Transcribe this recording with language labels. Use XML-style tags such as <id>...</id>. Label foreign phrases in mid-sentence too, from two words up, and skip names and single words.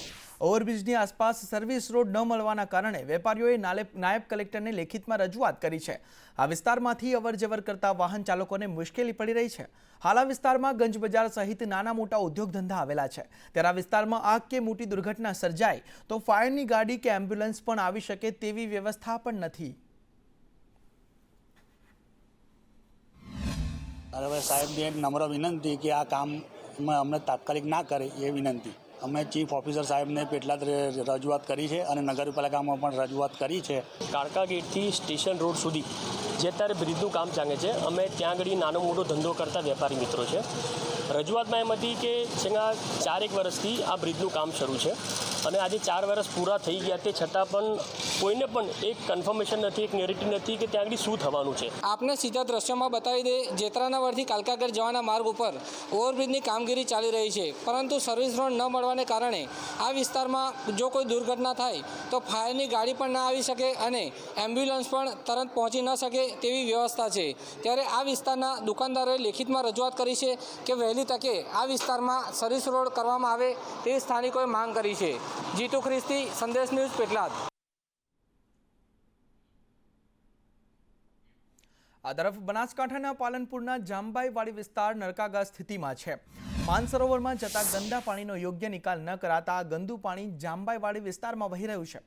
<gu>ઓવરબ્રિજની આસપાસ સર્વિસ રોડ ન મળવાના કારણે વેપારીઓએ નાયબ કલેક્ટરને લેખિતમાં રજૂઆત કરી છે। આ વિસ્તારમાંથી અવરજવર કરતા વાહન ચાલકોને મુશ્કેલી પડી રહી છે। હાલ આ વિસ્તારમાં ગંજ બજાર સહિત નાના મોટા ઉદ્યોગ ધંધા આવેલા છે, ત્યારે આ વિસ્તારમાં આગ કે મોટી દુર્ઘટના સર્જાય તો ફાયરની ગાડી કે એમ્બ્યુલન્સ પણ આવી શકે તેવી વ્યવસ્થા પણ નથી। અરે સાહેબ ને નમ્ર વિનંતી કે આ કામ અમને તાત્કાલિક ના કરે એ વિનંતી અમે</gu> <en>Chief Officer</en> <gu>સાહેબ ને પેટલાદ રજૂઆત કરી છે અને નગરપાલિકામાં પણ રજૂઆત કરી છે। કાલકા ગેટ થી સ્ટેશન રોડ સુધી જે અત્યારે બ્રિજનું કામ ચાલે છે, અમે ત્યાં આગળ નાનો મોટો ધંધો કરતા વેપારી મિત્રો છે। રજૂઆતમાં એમ હતી કે છેલ્લા 4-1 વર્ષથી આ બ્રિજનું કામ શરૂ છે અને આજે 4 વર્ષ પૂરા થઈ ગયા તે છતાં પણ કોઈને પણ એક કન્ફર્મેશન નથી, એક નેરેટિવ નથી કે ત્યાં આગળ શું થવાનું છે। આપને સીધા દ્રશ્યમાં બતાવી દે, જેતરાનગરથી કાલકાગર જવાના માર્ગ ઉપર ઓવરબ્રિજની કામગીરી ચાલી રહી છે, પરંતુ સર્વિસ રોડ ન મળવાને કારણે આ વિસ્તારમાં જો કોઈ દુર્ઘટના થાય તો ફાયરની ગાડી પણ ના આવી શકે અને એમ્બ્યુલન્સ પણ તરત પહોંચી ન શકે તેવી વ્યવસ્થા છે। ત્યારે આ વિસ્તારના દુકાનદારોએ લેખિતમાં રજૂઆત કરી છે કે વહેલી તકે આ વિસ્તારમાં સર્વિસ રોડ કરવામાં આવે તેવી સ્થાનિકોએ માંગ કરી છે। જીતુ ખ્રિસ્તી, સંદેશ ન્યૂઝ, પેટલાદ। આ તરફ બનાસકાંઠાના પાલનપુરના જામબાઈવાડી વિસ્તાર નરકાગા સ્થિતિમાં છે। માનસરોવરમાં જતા ગંદા પાણીનો યોગ્ય નિકાલ ન કરાતા ગંદુ પાણી જામબાઈવાડી વિસ્તારમાં વહી રહ્યું છે।</gu>